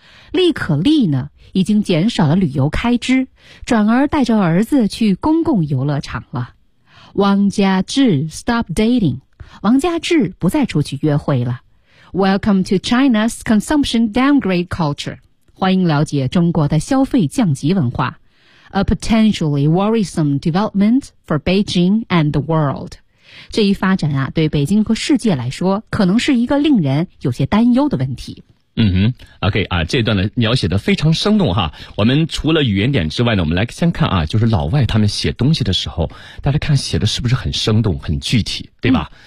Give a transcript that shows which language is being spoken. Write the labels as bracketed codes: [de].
[zh] 李可丽呢，已经减少了旅游开支，转而带着儿子去公共游乐场了。 [en] 王家志 stopped dating. [zh] 王家志不再出去约会了。 [en] Welcome to China's consumption downgrade culture. [zh] 欢迎了解中国的消费降级文化。 [en] A potentially worrisome development for Beijing and the world. [zh] 这一发展啊，对北京和世界来说，可能是一个令人有些担忧的问题。嗯哼 ，OK 啊，这段呢描写的非常生动哈。我们除了语言点之外呢，我们来先看啊，就是老外他们写东西的时候，大家看写的是不是很生动、很具体，对吧？